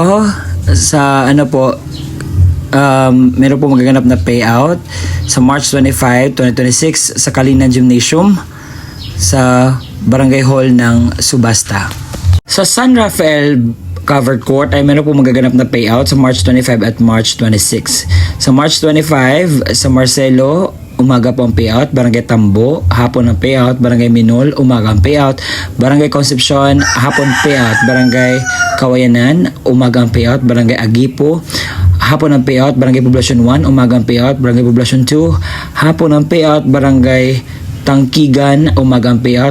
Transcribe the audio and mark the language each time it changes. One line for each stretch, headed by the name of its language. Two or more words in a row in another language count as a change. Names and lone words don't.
Filipino: Sa meron po magaganap na payout sa March 25, 2026 sa Kalinan Gymnasium sa Barangay Hall ng Subasta. Sa San Rafael Covered Court ay meron po magaganap na payout sa March 25 at March 26. Sa March 25, sa Marcelo, umaga po ang payout. Barangay Tambo, hapon ang payout. Barangay Minol, umaga ang payout. Barangay Concepcion, hapon payout. Barangay Kawayanan, umaga ang payout. Barangay Agipo, hapon ang payout. Barangay Poblacion 1, umaga ang payout. Barangay Poblacion 2, hapon ang payout. Barangay Tangkigan, umaga ang payout.